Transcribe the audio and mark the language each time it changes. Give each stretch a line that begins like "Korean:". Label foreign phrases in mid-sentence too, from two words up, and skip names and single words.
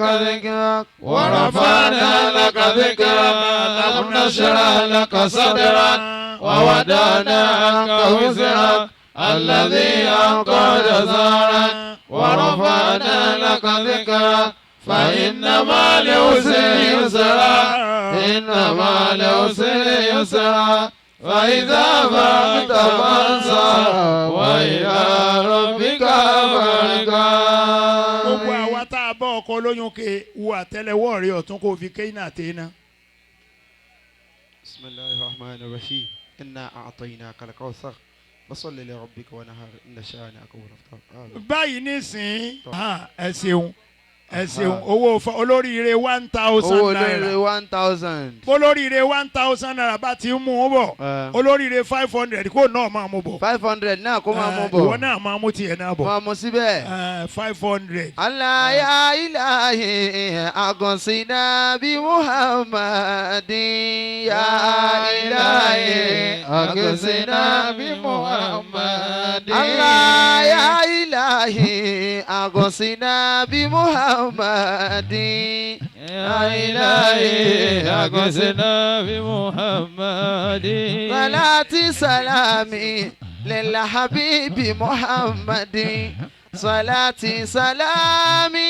Arabic: ذكرك ورفعنا لك ذكرك لم نشرح لك صدرك ووضعنا عنك وزرك الذي أنقض ظهرك ورفعنا لك ذكرك فإن مع العسر يسرا إن مع العسر يسرا فإذا فرغت فانصب وإلى ربك فارغب.
Yoruba: gbogbo àwa tá a bọ́ ọkọ lóyún ke wo àtẹ́lẹwọ́ rẹ ọ̀tún kó fi kéyìn àtẹ́ná.
Arabic: بسم الله الرحمن الرحيم. إنا أعطيناك الكوثر فصل لربك وانحر إن شانئك هو الأبتر.
Yoruba: báyìí nísìnyí ẹ ṣeun ẹ ṣeun owó olóríire 1,000 owó naira. olóríire 1,000. olóríire 1,000 naira bá ti mú un bọ̀ olóríire 500 kó náà máa mú bọ̀. 500 náà kó máa mú bọ̀. ìwọ náà máa mú tiẹ̀ náà bọ̀. máa mú síbẹ̀. 500.
Arabic: الله يا إلهي أغثنا بمحمد يا إلهي أغثنا بمحمد. الله يا إلهي أغثنا بمحمد. يا إلهي أغثنا بمحمد صلاتي سلامي للحبيب محمد صلاتي سلامي